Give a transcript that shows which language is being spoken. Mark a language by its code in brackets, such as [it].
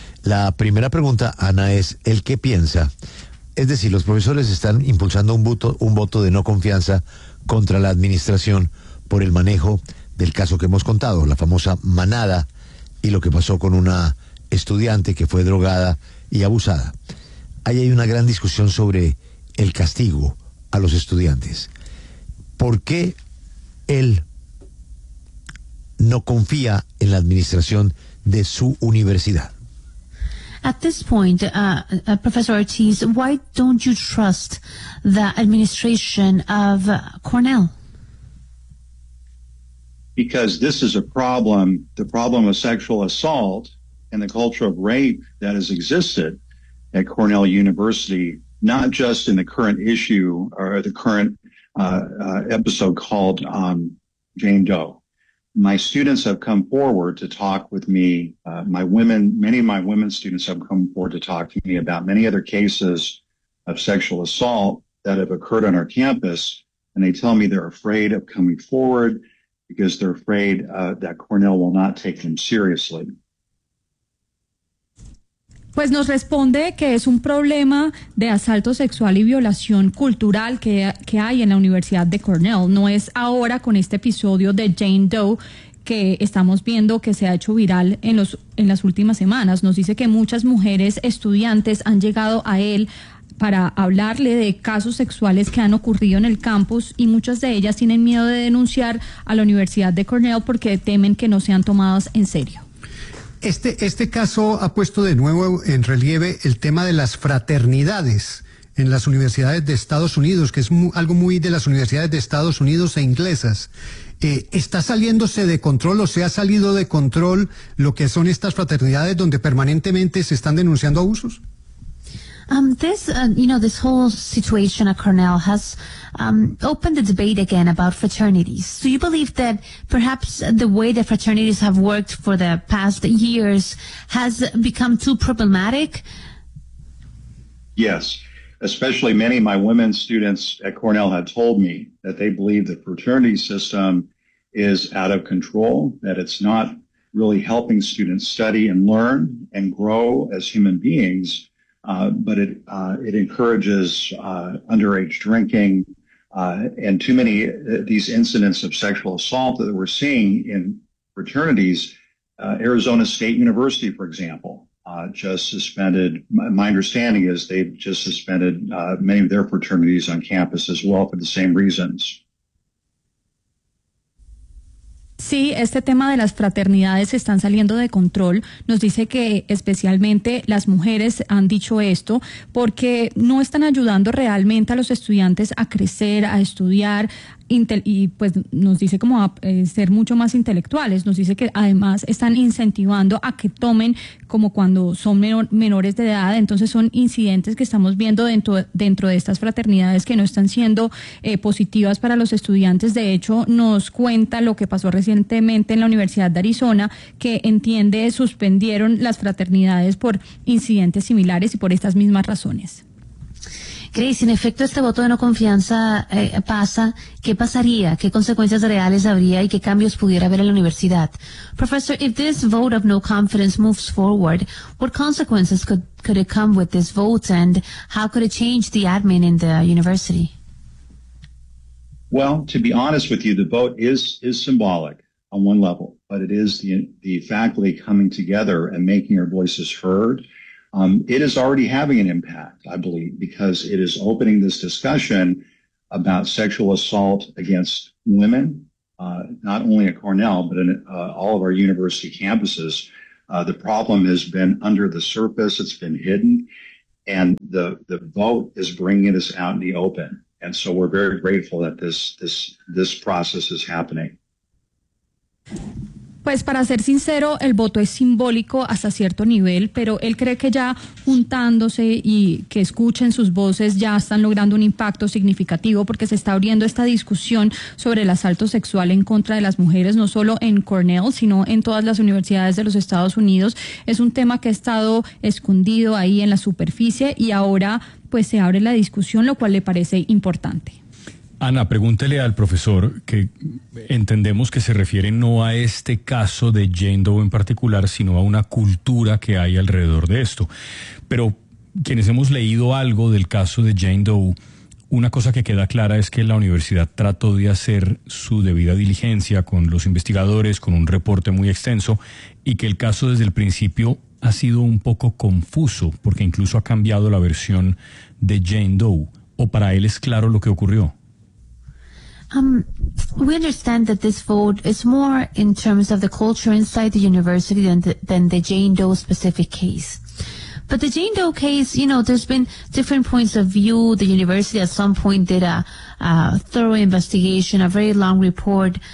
[es] La primera pregunta, Ana, es ¿el qué piensa? Es decir, los profesores están impulsando un voto de no confianza contra la administración por el manejo del caso que hemos contado, la famosa manada y lo que pasó con una estudiante que fue drogada y abusada. Ahí hay una gran discusión sobre el castigo a los estudiantes. ¿Por qué él no confía en la administración de su universidad? [en] At this point, Professor Ortiz, why don't you trust the administration of Cornell? Because this is a problem, the problem of sexual assault and the culture of rape that has existed at Cornell University, not just in the current issue or the current episode called Jane Doe. My students have come forward to talk with me. Many of my women students have come forward to talk to me about many other cases of sexual assault that have occurred on our campus. And they tell me they're afraid of coming forward because they're afraid that Cornell will not take them seriously. [es] Pues nos responde que es un problema de asalto sexual y violación cultural que hay en la Universidad de Cornell. No es ahora con este episodio de Jane Doe que estamos viendo que se ha hecho viral en las últimas semanas. Nos dice que muchas mujeres estudiantes han llegado a él para hablarle de casos sexuales que han ocurrido en el campus y muchas de ellas tienen miedo de denunciar a la Universidad de Cornell porque temen que no sean tomadas en serio. Este caso ha puesto de nuevo en relieve el tema de las fraternidades en las universidades de Estados Unidos, que es algo muy de las universidades de Estados Unidos e inglesas. ¿Está saliéndose de control o se ha salido de control lo que son estas fraternidades donde permanentemente se están denunciando abusos? [en] This whole situation at Cornell has opened the debate again about fraternities. Do you believe that perhaps the way that fraternities have worked for the past years has become too problematic? Yes, especially many of my women students at Cornell had told me that they believe the fraternity system is out of control, that it's not really helping students study and learn and grow as human beings. But it encourages underage drinking and too many these incidents of sexual assault that we're seeing in fraternities. Arizona State University, for example, just suspended. My understanding is they've just suspended many of their fraternities on campus as well for the same reasons. [es] Sí, este tema de las fraternidades están saliendo de control. Nos dice que especialmente las mujeres han dicho esto porque no están ayudando realmente a los estudiantes a crecer, a estudiar. y pues nos dice como a ser mucho más intelectuales, nos dice que además están incentivando a que tomen como cuando son menores de edad, entonces son incidentes que estamos viendo dentro de estas fraternidades que no están siendo positivas para los estudiantes. De hecho, nos cuenta lo que pasó recientemente en la Universidad de Arizona, que entiende suspendieron las fraternidades por incidentes similares y por estas mismas razones. Grace, en efecto, este voto de no confianza pasa, ¿qué pasaría? ¿Qué consecuencias reales habría y qué cambios pudiera haber en la universidad? [en] Professor, if this vote of no confidence moves forward, what consequences could it come with this vote and how could it change the admin in the university? Well, to be honest with you, the vote is symbolic on one level, but it is the faculty coming together and making our voices heard. It is already having an impact, I believe, because it is opening this discussion about sexual assault against women, not only at Cornell, but in all of our university campuses. The problem has been under the surface. It's been hidden. And the vote is bringing this out in the open. And so we're very grateful that this process is happening. [es] Pues para ser sincero, el voto es simbólico hasta cierto nivel, pero él cree que ya juntándose y que escuchen sus voces ya están logrando un impacto significativo porque se está abriendo esta discusión sobre el asalto sexual en contra de las mujeres, no solo en Cornell, sino en todas las universidades de los Estados Unidos. Es un tema que ha estado escondido ahí en la superficie y ahora pues se abre la discusión, lo cual le parece importante. Ana, pregúntele al profesor, que entendemos que se refiere no a este caso de Jane Doe en particular, sino a una cultura que hay alrededor de esto. Pero quienes hemos leído algo del caso de Jane Doe, una cosa que queda clara es que la universidad trató de hacer su debida diligencia con los investigadores, con un reporte muy extenso, y que el caso desde el principio ha sido un poco confuso, porque incluso ha cambiado la versión de Jane Doe. ¿O para él es claro lo que ocurrió? [en] We understand that this vote is more in terms of the culture inside the university than the Jane Doe specific case. But the Jane Doe case, you know, there's been different points of view. The university at some point did a thorough investigation, a very long report.